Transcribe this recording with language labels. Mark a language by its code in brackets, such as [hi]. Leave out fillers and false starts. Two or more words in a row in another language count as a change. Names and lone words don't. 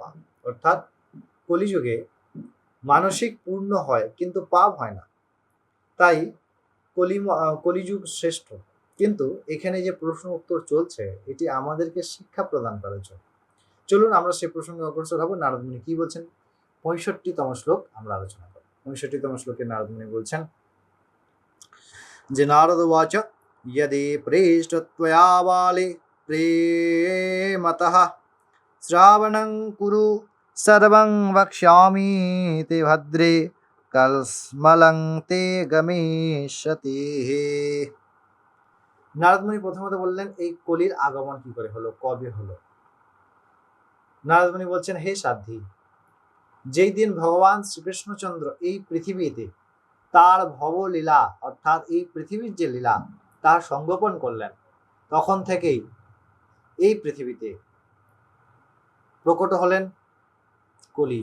[bn] অর্থাৎ কলিযুগে মানসিক পূর্ণ হয় কিন্তু পাপ হয় না, তাই কলিযুগ শ্রেষ্ঠ। কিন্তু এখানে যে প্রশ্ন উত্তর চলছে, এটি আমাদেরকে শিক্ষা প্রদান করার জন্য। চলুন আমরা সে প্রসঙ্গে অগ্রসর হব। নারদ মুনি কি বলছেন ৬৫তম শ্লোক আমরা আলোচনা করব। ৬৫তম শ্লোকে নারদ মুনি বলছেন যে [sa] নারদ উবাচ यदि प्रेष्टत्वया बाले प्रेमतः श्रावणं कुरु सर्वं वक्ष्यामि ते भद्रे कल्मलं ते गमिष्यति। [bn] নারদমুনি প্রথমত বললেন এই কলির আগমন কি করে হলো, কবে হলো? নারদমুনি বলছেন, হে সাধ্বী, যেই দিন ভগবান শ্রীকৃষ্ণচন্দ্র এই পৃথিবীতে তার ভবলীলা অর্থাৎ এই পৃথিবীর যে লীলা তার সংগোপন করলেন, তখন থেকেই এই পৃথিবীতে প্রকট হলেন কলি।